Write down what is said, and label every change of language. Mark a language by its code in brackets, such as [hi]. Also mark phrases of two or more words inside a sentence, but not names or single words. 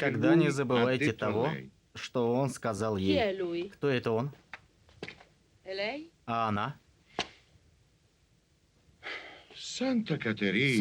[ru] Никогда [it] lui [ru] не [it] ha [ru] забывайте [it] detto a [ru] того, [it] lei. [ru] что он сказал [it] Chi [ru] ей. [it] è lui? [ru] Кто это он? [it] E lei? [ru] А она? [it] Santa Caterina.